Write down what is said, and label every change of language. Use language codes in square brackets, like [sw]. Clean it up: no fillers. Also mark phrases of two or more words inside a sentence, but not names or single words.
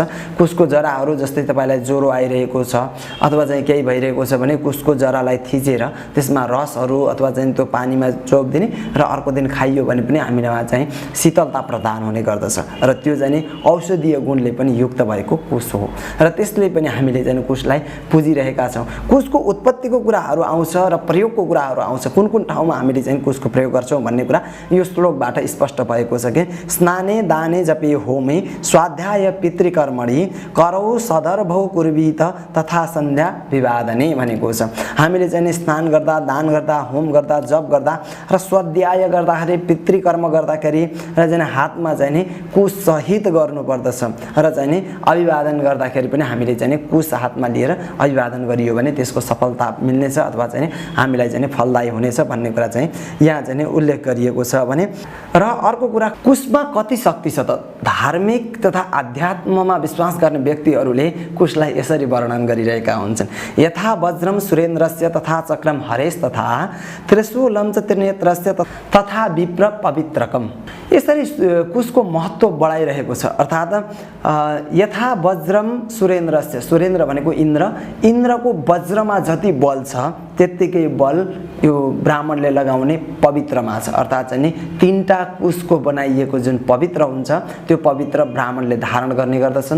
[ne] कुशको जराहरू जस्तै तपाईँलाई ज्वरो आइरहेको छ अथवा चाहिँ केही भइरहेको छ भने कुशको जरालाई थिचेर त्यसमा रसहरू अथवा चाहिँ त्यो पानीमा चोपिदिने र अर्को दिन खाइयो भने पनि हामीलाई चाहिँ शीतलता प्रदान हुने गर्दछ र त्यो चाहिँ औषधीय गुणले पनि युक्त भएको कुश हो र त्यसले पनि हामीले चाहिँ कुशलाई पुजिरहेका छौँ। कुशको उत्पत्तिको कुराहरू आउँछ र प्रयोगको कुराहरू आउँछ, कुन कुन ठाउँमा हामीले चाहिँ कुशको प्रयोग गर्छौँ भन्ने कुरा यो श्लोकबाट स्पष्ट भएको छ कि [sa] स्नाने दाने जपे होमे स्वाध्याय पितृकर्मणि करौ सदर्भौ कुर्वीत तथा सन्ध्या विवादने [ne] भनेको छ। हामीले चाहिँ स्नान गर्दा, दान गर्दा, होम गर्दा, जप गर्दा र स्वाध्याय गर्दाखेरि, पितृकर्म गर्दाखेरि र चाहिँ हातमा चाहिँ नि कुश सहित गर्नुपर्दछ र चाहिँ नि अभिवादन गर्दाखेरि पनि हामीले चाहिँ कुश हातमा लिएर अभिवादन गरियो भने त्यसको सफलता मिल्नेछ अथवा चाहिँ हामीलाई चाहिँ फलदायी हुनेछ भन्ने कुरा चाहिँ यहाँ चाहिँ उल्लेख गरिएको छ भने। र अर्को कुरा, कुशमा कति शक्ति छ त? धार्मिक तथा अध्यात्ममा विश्वास गर्ने व्यक्तिहरूले कुशलाई यसरी वर्णन गरिरहेका हुन्छन्। [sa] यथा वज्रम सुरेन्द्रस्य तथा चक्रम हरेश तथा त्रिशूलम च त्रिनेत्रस्य तथा विप्र पवित्रकम। [ne] यसरी कुशको महत्त्व बढाइरहेको छ। अर्थात् [sa] यथा वज्रम सुरेन्द्रस्य, [ne] सुरेन्द्र भनेको इन्द्र, इन्द्रको वज्रमा जति बल छ त्यत्तिकै बल यो ब्राह्मणले लगाउने पवित्रमा छ। अर्थात् चाहिँ नि तीनटा कुशको बनाइएको जुन पवित्र हुन्छ त्यो पवित्र ब्राह्मणले धारण गर्ने गर्दछन्।